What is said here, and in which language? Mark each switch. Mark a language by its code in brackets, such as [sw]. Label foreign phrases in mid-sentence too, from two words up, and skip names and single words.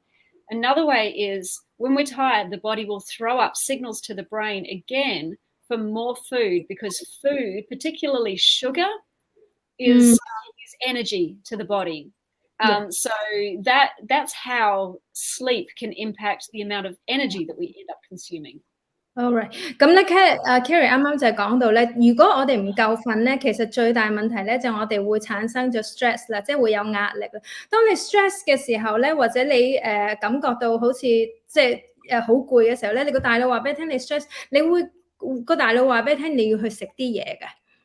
[en] Another way is when we're tired, the body will throw up signals to the brain again for more food, because food, particularly sugar, is energy to the body. So that's how sleep can impact the amount of energy that we end up consuming. Alright， [yue] 咁咧 Kerry 啱啱就係講到咧，如果我哋唔夠瞓咧，其實最大問題咧就我哋會產生咗 stress 啦，即係會有壓力啦。當你 stress 嘅時候咧，或者你感覺到好似即係好攰嘅時候咧，你個大腦話俾你聽你 stress， 你會個大腦話俾你聽你要去食啲嘢嘅。